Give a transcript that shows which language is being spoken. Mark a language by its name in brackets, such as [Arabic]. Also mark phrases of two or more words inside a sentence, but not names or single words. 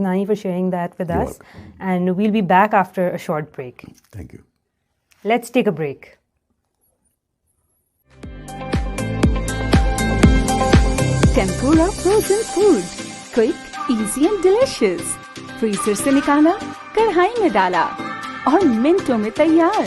[English] Dhanani, for sharing that with You're us. welcome. And we'll be back after a short break. Thank you. Let's take a break. Tempura frozen food, quick, easy and delicious. [Hindi] फ्रीजर से निकाला, कढ़ाई में डाला और मिनटों में तैयार.